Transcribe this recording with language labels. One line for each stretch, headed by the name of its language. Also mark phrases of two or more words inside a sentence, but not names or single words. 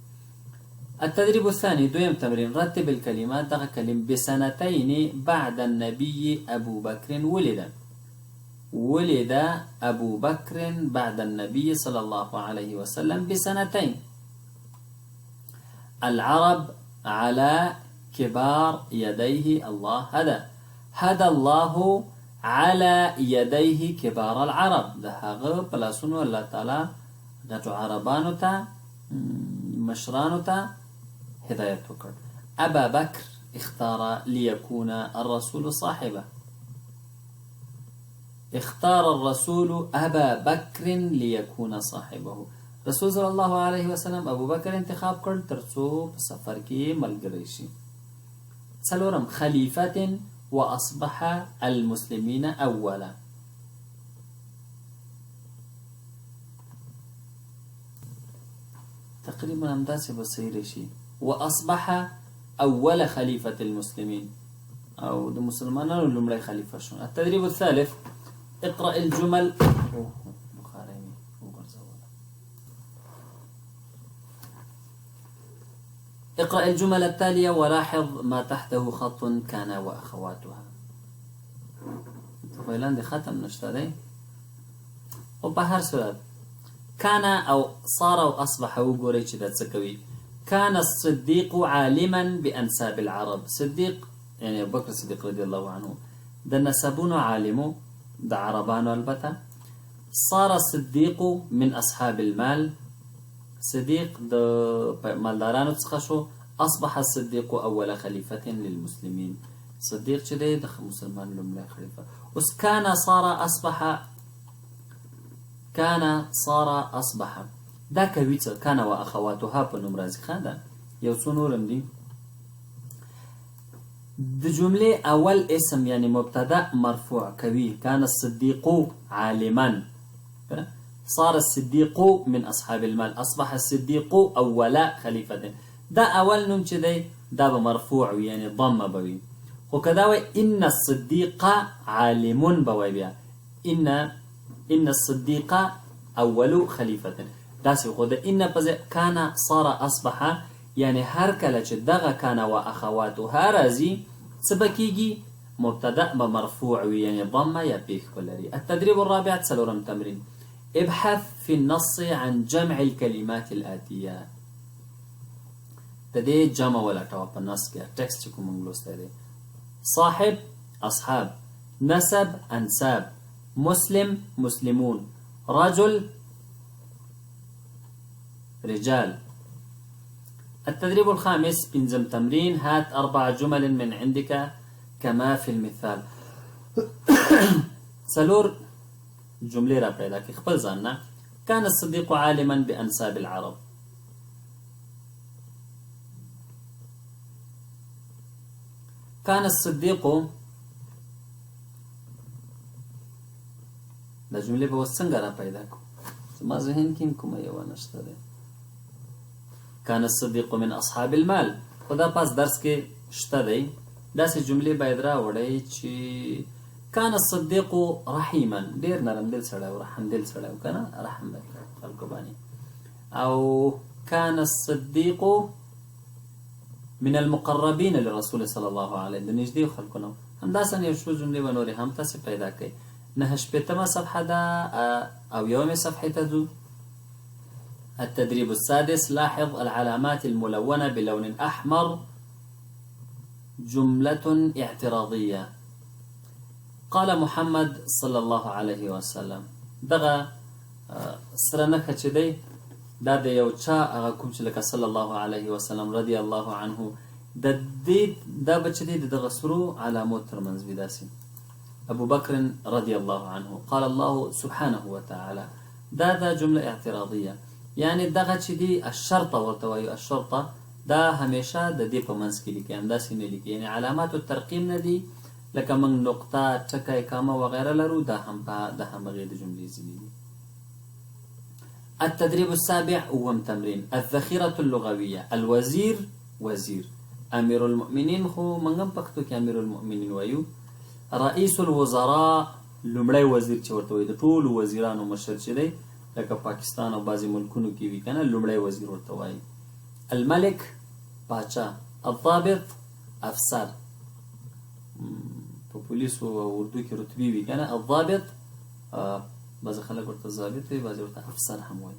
Arabic: التدريب الثاني،
Pashto: دویم تمرين،
Arabic: رتب الكلمات.
Pashto: دغه کلم
Arabic: بسنتين بعد النبي أبو بكر ولد أبو بكر بعد النبي صلى الله عليه وسلم بسنتين. العرب على كبار يديه الله هدى الله على يديه كبار العرب.
Pashto: ده هغه پلاسونو
Arabic: الله تعالی
Pashto: غټو عربانو ته مشرانو ته هداية وكر.
Arabic: أبا بكر اختار ليكون الرسول صاحبه. اختار الرسول أبا بكر ليكون صاحبه.
Pashto: رسول
Arabic: صلى الله عليه وسلم
Pashto: أبو بكر انتخاب کړ ترڅو په سفر کې ملګری شي. څلورم،
Arabic: خليفة وأصبح المسلمين أولا.
Pashto: تقريبا همداسې به صحیح راشي.
Arabic: وأصبح أول خليفة المسلمين، أو
Pashto: د مسلمانانو لومړی خلیفه شو.
Arabic: التدريب الثالث، اقرأ الجمل. اقرأ الجمل التالية ولاحظ ما تحته خط كان وأخواتها.
Pashto: فعلا دي ختم نشته دی او په هر صورت كان او صار او اصبح وګورئ چې دا څه کوي.
Arabic: كان الصديق عالما بأنساب العرب.
Pashto: صديق يعني أبو بكر الصديق
Arabic: رضي الله عنه
Pashto: د نسبونو عالمو د عربانو البته.
Arabic: صار الصديق من أصحاب المال.
Pashto: صديق د مالدارانو څخه شو.
Arabic: أصبح الصديق أول خليفة للمسلمين.
Pashto: صديق چې دی د مسلمان لومړی خلیفه. اوس
Arabic: كان صار أصبح، كان صار أصبح
Pashto: دا کوي څه؟
Arabic: كان وأخواتها
Pashto: په نوم راځي. ښه ده، یو څو نورم دي. د جملې اول اسم یعنی مبتدا مرفوع کوي.
Arabic: كان الصديق عالما. صار الصديق من أصحاب المال. أصبح الصديق أول خليفة.
Pashto: دا اول نوم چې دی دا به مرفوع وي یعنی ضمه به وي. خو که دا وایي
Arabic: إن الصديق عالم
Pashto: به وایي بیا
Arabic: إن الصديق أول خليفة.
Pashto: داسې خو د إن په ځای
Arabic: كان صار أصبح
Pashto: یعنی هر کله چې دغه
Arabic: كان وأخواتها
Pashto: راځي څه به کېږي؟ مبتدا به مرفوع وي یعنی ضمه یا پیښ به لري.
Arabic: التدريب الرابع،
Pashto: څلورم تمرین،
Arabic: ابحث في النص عن جمع الكلمات الآتية.
Pashto: د دې جمع ولټوه په نص کې، ټکسټ چې کوم موږ لوستی دی.
Arabic: صاحب أصحاب، نسب أنساب، مسلم مسلمون، رجل رجال. التدريب الخامس،
Pashto: بنزم تمرين،
Arabic: هات 4 جمل من عندك كما في المثال.
Pashto: سلور جملې را پیدا کړي خپل ځان نه.
Arabic: كان الصديق عالما بأنساب العرب. كان الصديق،
Pashto: دا جملې به اوس څنګه را پیدا کړو؟ زما ذهن کې کومه یوه نشته دی.
Arabic: كان الصديق من أصحاب المال،
Pashto: خو دا پاس درس کې شته دی. داسې جملې باید راوړئ چې
Arabic: كان الصديق رحيما،
Pashto: ډېر نرم دل سړی و، رحم دل سړی و، که نه رحم به خلکو باندې.
Arabic: او كان الصديق من المقربين لرسول صلى الله عليه،
Pashto: د نږدې خلکو نه. همداسې یو څو جملې به نورې هم تاسې پیدا کړئ. 9 صفحه ده او 1 صفحه ته ځو.
Arabic: التدريب السادس، لاحظ العلامات الملونة بلون أحمر. جملة اعتراضية. قال محمد صلى الله عليه وسلم.
Pashto: دغه سره نښه چې دی دا د یو چا هغه کوم چې لکه
Arabic: صلی الله علیه وسلم رضی الله عنه
Pashto: د دې دا بچ دی دغه سرو علامو ترمنځ وي داسې
Arabic: ابو بکر رضی الله عنه قال الله سبحانه وتعالى
Pashto: دا
Arabic: جمله اعتراضيه
Pashto: یعنی دغه چې دی الشرطه ورته وایي الشرطه دا همیشه د دې په منځ کې لیکي همداسې نه لیکي یعنی
Arabic: علامات الترقیم
Pashto: نه دي لکه موږ نقطه ټکی کامه وغیره لرو دا هم د همغې د جملې ځینې دي.
Arabic: التدريب السابع
Pashto: اوم تمرين
Arabic: الذخيرة اللغوية الوزير وزير امير المؤمنين
Pashto: خو موږ هم پښتو کې
Arabic: امير المؤمنين
Pashto: وایو
Arabic: رئیس الوزراء
Pashto: لومړی وزیر چې ورته وایي د ټولو وزیرانو مشر چې دی لکه پاکستان او بعضې ملکونو کې وي که نه لومړی وزیر ورته وایي. الملك باچا الضابط افسر په پولیسو او اردو کې رتبې وي که نه الضابط بعضې خلک ورته ضابط وي بعضې ورته افسر هم وایي.